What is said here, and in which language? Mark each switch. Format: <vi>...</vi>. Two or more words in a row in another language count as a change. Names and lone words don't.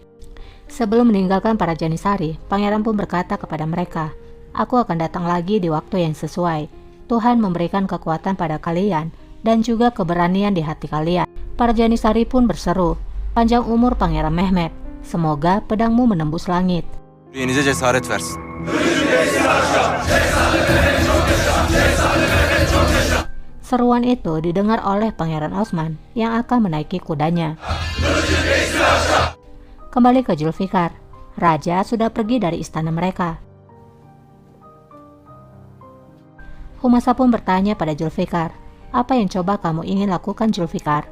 <id>Sebelum meninggalkan para Janisari, Pangeran pun berkata kepada mereka, "Aku akan datang lagi di waktu yang sesuai. Tuhan memberikan kekuatan pada kalian dan juga keberanian di hati kalian." Para Janisari pun berseru, "Panjang umur Pangeran Mehmet. Semoga pedangmu menembus langit."</id> <tr>Yüreğinize cesaret versin.</tr> <id>Seruan itu didengar oleh Pangeran Osman yang akan menaiki kudanya. Kembali ke Zulfikar. Raja sudah pergi dari istana mereka. Humasa pun bertanya pada Zulfikar, apa yang coba kamu ingin lakukan Zulfikar?</id>